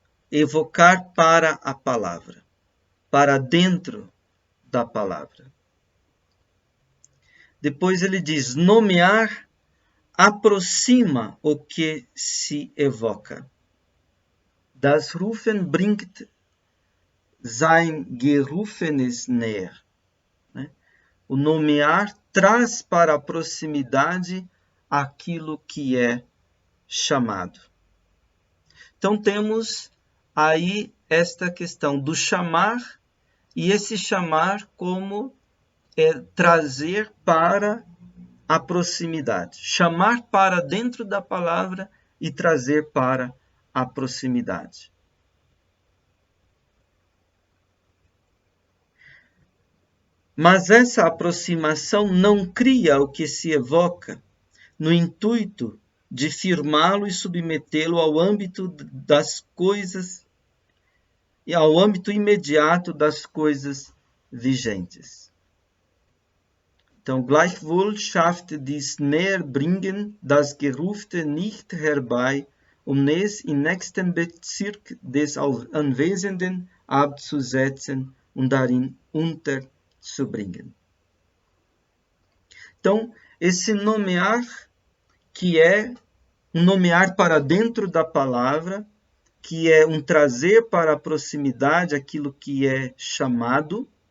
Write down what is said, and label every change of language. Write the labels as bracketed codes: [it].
[pt] Evocar para a palavra, para dentro da palavra. Depois ele diz, nomear aproxima o que se evoca. [de] Das Rufen bringt sein Gerufenes näher. [pt] O nomear traz para a proximidade aquilo que é chamado. Então temos aí esta questão do chamar, e esse chamar como trazer para a proximidade. Chamar para dentro da palavra e trazer para a proximidade. Mas essa aproximação não cria o que se evoca no intuito de firmá-lo e submetê-lo ao âmbito das coisas e ao âmbito imediato das coisas vigentes. [de] Então, gleichwohl schafft dies Näherbringen das Gerufte nicht herbei, es im nächsten Bezirk des Anwesenden abzusetzen und darin unterzubringen. [pt] Então, esse nomear, que é um nomear para dentro da palavra, que é um trazer para a proximidade aquilo que é chamado,